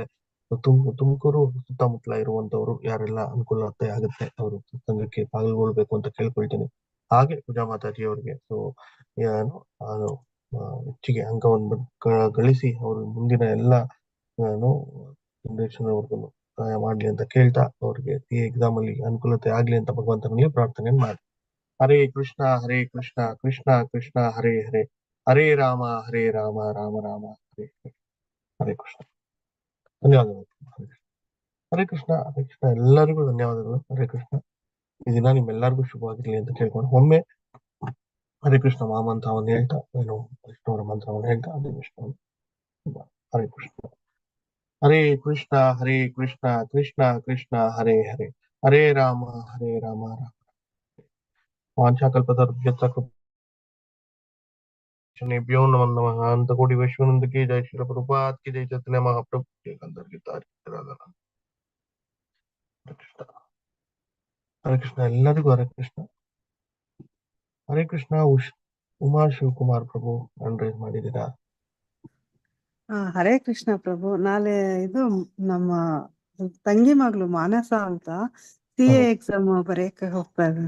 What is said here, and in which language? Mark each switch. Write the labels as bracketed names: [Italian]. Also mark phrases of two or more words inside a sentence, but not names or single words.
[Kannada] ತುಮಕೂರು ಸುತ್ತಮುತ್ತಲ ಇರುವಂತವ್ರು ಯಾರೆಲ್ಲ ಅನುಕೂಲತೆ ಆಗುತ್ತೆ ಅವರು ಸತ್ಸಂಗಕ್ಕೆ ಪಾಲ್ಗೊಳ್ಬೇಕು ಅಂತ ಕೇಳ್ಕೊಳ್ತೀನಿ. ಹಾಗೆ ಪೂಜಾ ಮಾತಾಜಿ ಅವರಿಗೆ ಏನು ಹೆಚ್ಚಿಗೆ ಅಂಕವನ್ನು ಗಳಿಸಿ ಅವರು ಮುಂದಿನ ಎಲ್ಲ ಜನರೇಷನ್ ಸಹಾಯ ಮಾಡ್ಲಿ ಅಂತ ಕೇಳ್ತಾ ಅವ್ರಿಗೆ [English] CA exam [Kannada] ಅಲ್ಲಿ ಅನುಕೂಲತೆ ಆಗ್ಲಿ ಅಂತ ಭಗವಂತನಿಗೆ ಪ್ರಾರ್ಥನೆ ಮಾಡಿ. [Sanskrit] ಹರೇ ಕೃಷ್ಣ ಕೃಷ್ಣ ಕೃಷ್ಣ ಹರೇ ಹರೇ, ಹರೇ ರಾಮ ರಾಮ ರಾಮ ಹರೇ ಹರೇ. ಹರೇ ಕೃಷ್ಣ. [Kannada] ಧನ್ಯವಾದಗಳು. [Sanskrit] ಹರೇ ಕೃಷ್ಣ. ಹರೇ ಕೃಷ್ಣ. [Kannada] ಎಲ್ಲರಿಗೂ ಧನ್ಯವಾದಗಳು. [Sanskrit] ಹರೇ ಕೃಷ್ಣ. [Kannada] ಈ ದಿನ ನಿಮ್ಮೆಲ್ಲರಿಗೂ ಶುಭವಾಗಿರ್ಲಿ ಅಂತ ಕೇಳ್ಕೊಂಡು ಒಮ್ಮೆ ಹರೇ ಕೃಷ್ಣ ಮಹಾಮಂತ್ರವನ್ನು ಹೇಳ್ತಾ ವೈಷ್ಣವರ ಮಂತ್ರವನ್ನು ಹೇಳ್ತಾ ಅದೇ ವಿಷ್ಣು. [Sanskrit] ಹರೇ ಕೃಷ್ಣ. ಹರೇ ಕೃಷ್ಣ ಕೃಷ್ಣ ಕೃಷ್ಣ ಹರೇ ಹರೇ, ಹರೇ ರಾಮ ರಾಮ ರಾಮ. ವಾಂಛಾಕಲ್ಪತರುಭ್ಯಶ್ಚ कृष्णेभ्यो नमो नमः। [Hindi] अनंत कोटि वैश्वानंद की जय, श्री प्रभुपाद की जय, चैतन्य महाप्रभु की अंदर की तारीफ। [Sanskrit] हरे कृष्ण [Kannada] ಎಲ್ಲರಿಗೂ [Sanskrit] ಹರೇ ಕೃಷ್ಣ. ಹರೇ ಕೃಷ್ಣ. [Kannada] ಉಮಾ ಶಿವಕುಮಾರ್ ಪ್ರಭು [English] hand raise [Kannada] ಮಾಡಿದ್ದೀರಾ? [Sanskrit] ಹರೇ ಕೃಷ್ಣ ಪ್ರಭು. [Kannada] ನಾಳೆ ಇದು ನಮ್ಮ ತಂಗಿ ಮಗಳು ಮಾನಸ ಅಂತ [English] CA exam [Kannada] ಬರೆಯಕ್ಕೆ ಹೋಗ್ತಾ ಇದ್ದಾನೆ.